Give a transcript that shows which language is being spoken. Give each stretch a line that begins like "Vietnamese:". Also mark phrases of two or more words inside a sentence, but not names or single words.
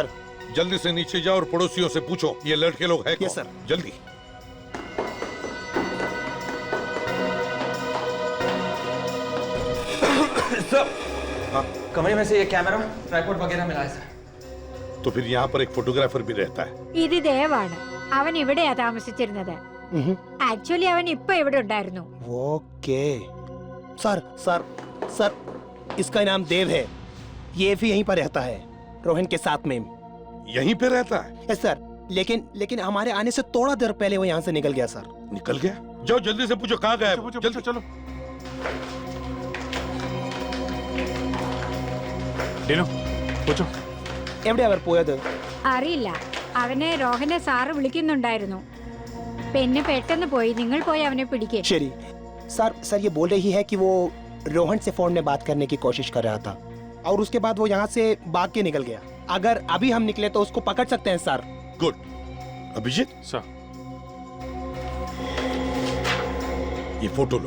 Hindi: जल्दी से नीचे जाओ और पड़ोसियों से पूछो ये लड़के लोग हैं कौन? यस सर. जल्दी. सर. हाँ. कमरे में से ये कैमरा ट्राइपॉड वगैरह मिला है सर. तो फिर यहाँ पर एक फोटोग्राफर भी रहता है.
Malayalam: ഇത് ദേവാണ്. അവൻ ഇവിടെയാ താമസിച്ചിരുന്നത്. ആക്ച്വലി അവൻ ഇപ്പൊ ഇവിടെ ഉണ്ടായിരുന്നു.
Hindi: ओके. सर सर सर इसका नाम देव है. ये भी यहीं पर रहता है रोहन के साथ में. यहीं पे रहता है? यस सर. लेकिन हमारे आने से थोड़ा देर पहले वो यहाँ से निकल गया सर. निकल गया? जाओ जल्दी से पूछो कहाँ गया है. जल्दी चलो. टीनू पूछो
Malayalam: എവിടെ അവർ പോയത്? അറിയില്ല, അവനെ റോഹനെ സാറ് വിളിക്കുന്നുണ്ടായിരുന്നു. പിന്നെ പെട്ടെന്ന് പോയി. നിങ്ങൾ പോയി അവനെ പിടിക്കേ.
Hindi: शरी सर, सर ये बोल रही है कि वो रोहन से फोन में बात करने की कोशिश कर रहा था और उसके बाद वो यहाँ से भाग के निकल गया। अगर अभी हम निकले तो उसको पकड़ सकते हैं सर। गुड। अभिजीत सर, ये फोटो लो।